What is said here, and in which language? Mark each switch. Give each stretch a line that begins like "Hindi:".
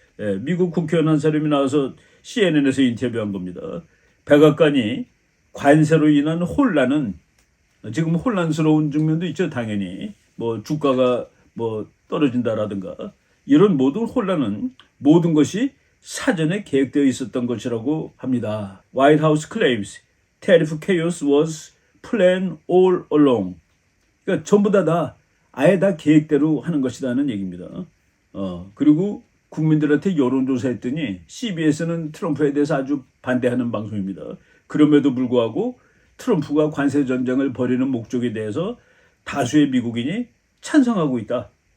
Korean: 네, 미국 국회의원 한 사람이 나와서 CNN에서 인터뷰한 겁니다. 백악관이 관세로 인한 혼란은 지금 혼란스러운 측면도 있죠. 당연히 뭐 주가가 뭐 떨어진다라든가 이런 모든 혼란은 모든 것이 사전에 계획되어 있었던 것이라고 합니다.
English: White House claims tariff chaos was planned all along.
Korean: 그러니까 전부 다 아예 다 계획대로 하는 것이라는 얘기입니다. 그리고 국민들한테 여론조사했더니 CBS는 트럼프에 대해서 아주 반대하는 방송입니다. 그럼에도 불구하고 트럼프가 관세 전쟁을 벌이는 목적에 대해서 다수의 미국인이 찬성하고 있다.